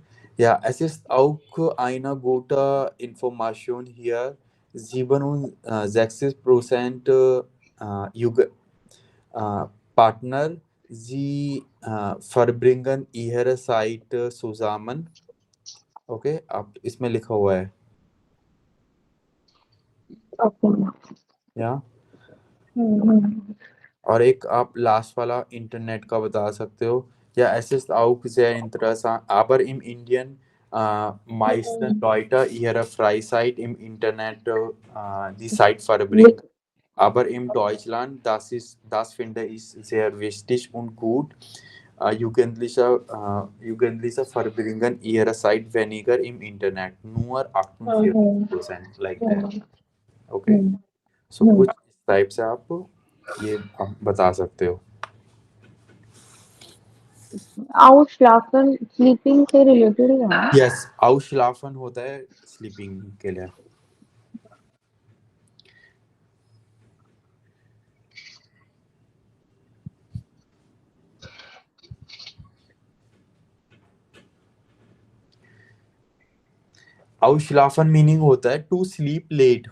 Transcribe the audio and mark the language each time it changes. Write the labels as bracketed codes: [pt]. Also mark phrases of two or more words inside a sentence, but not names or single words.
[de] Ja, es ist auch eine gute Information hier. 67% Jugend Partner, sie verbringen ihre Zeit zusammen. [hi] ओके आप इसमें लिखा हुआ है ओके। या और एक आप लास्ट वाला इंटरनेट का बता सकते हो [de] या es ist auch sehr interessant aber im Indien meisten Leute ihre Freizeit im Internet die Zeit verbringen. Aber in Deutschland, das finde ich sehr wichtig und gut. Jugendliche verbringen ihre Zeit weniger im Internet, nur 48% [en] like that. Okay, so [hi] कुछ इस टाइप से आप ये आप बता सकते हो। आउटस्लाफन स्लीपिंग से रिलेटेड है ना? यस ausschlafen होता है स्लीपिंग के लिए। ausschlafen मीनिंग होता है [en] to sleep late.